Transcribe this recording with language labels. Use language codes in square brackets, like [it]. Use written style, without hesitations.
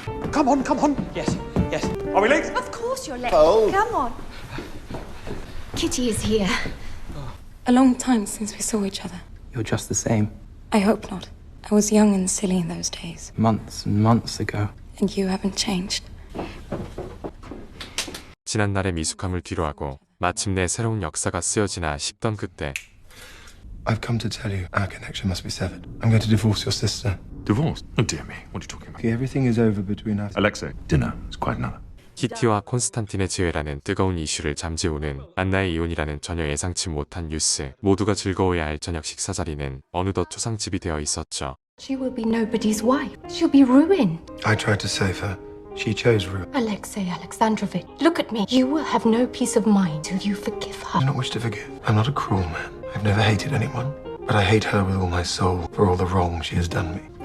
[en] Come on. Yes. Are we late? Of course you're late. Oh. Come on. Kitty is here. A long time since we saw each other. You're just the same. I hope not. I was young and silly in those days. Months and months ago. And you haven't changed. [ko] 지난날의 미숙함을 뒤로하고 마침내 새로운 역사가 쓰여지나 싶던 그때 [en] I've come to tell you our connection must be severed. I'm going to divorce your sister. Divorce? Oh, dear me. What are you talking about? Okay, everything is over between us. Alexei, dinner is quite another. [ko] 키티와 콘스탄틴의 재회라는 뜨거운 이슈를 잠재우는 안나의 이혼이라는 전혀 예상치 못한 뉴스, 모두가 즐거워야 할 저녁 식사 자리는 어느덧 초상집이 되어 있었죠. [en] She will be nobody's wife. She'll be ruined. I tried to save her. She chose ruin. Alexei Alexandrovich, look at me. You will have no peace of mind till you forgive her. I do not wish to forgive. I'm not a cruel man. I've never hated anyone. But I hate her with all my soul for all the wrong she has done me.